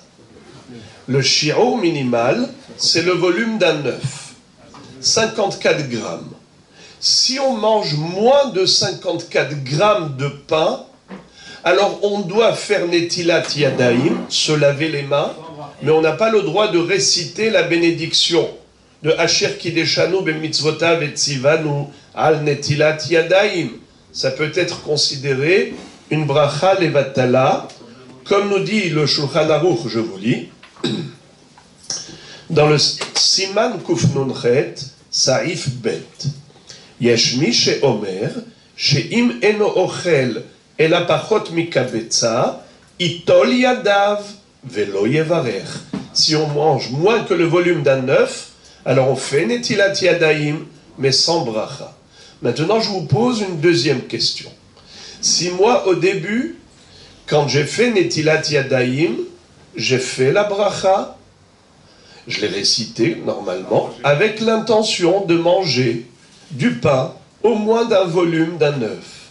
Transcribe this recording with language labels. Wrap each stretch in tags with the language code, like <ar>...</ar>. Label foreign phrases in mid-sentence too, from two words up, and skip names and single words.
<fr>Le shiur minimal, c'est le volume d'un œuf. 54 grammes. Si on mange moins de 54 grammes de pain, alors on doit faire</fr> <he>נטילת ידיים,</he> <fr>se laver les mains, mais on n'a pas le droit de réciter la bénédiction de</fr> <he>אשר קדשנו במצותיו וצונו על נטילת ידיים.</he> <fr>Ça peut être considéré une</fr> <he>ברכה לבטלה,</he> <fr>comme nous dit le Shulchan Aruch, je vous lis, dans le</fr> <he>סימן קוף נון חית, סעיף בית. יש מי שאומר, שאם אינו אוכל אלא פחות מכביצה, יטול ידיו ולא יברך.</he> <fr>Si on mange moins que le volume d'un œuf, alors on fait</fr> <he>נטילת ידיים,</he> <fr>mais sans bracha. Maintenant, je vous pose une deuxième question. Si moi, au début, quand j'ai fait</fr> <he>נטילת ידיים,</he> <fr>j'ai fait la bracha, je l'ai récité normalement, avec l'intention de manger du pain au moins d'un volume d'un œuf.</fr>